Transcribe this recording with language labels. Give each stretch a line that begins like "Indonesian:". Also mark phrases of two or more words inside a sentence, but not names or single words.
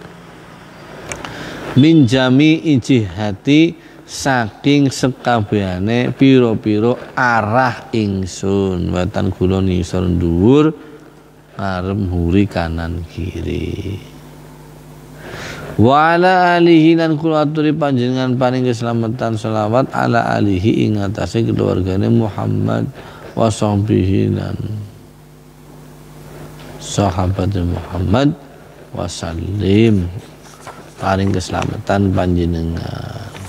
Arabic: من جميع جهاتي
Javanese: saking sekabehane pira-pira arah ingsun, wetan kulon ngisor dhuwur ngarep huri kanan kiri.
Arabic: وعلى آله
Javanese: lan kula aturi panjenengan paring keselamatan selawat
Arabic: على آله
Javanese: ing atase keluargane Muhammad
Arabic: وصحبه
Javanese: dan sahabat Muhammad
Arabic: وسلم,
Javanese: paring keselamatan panjenengan.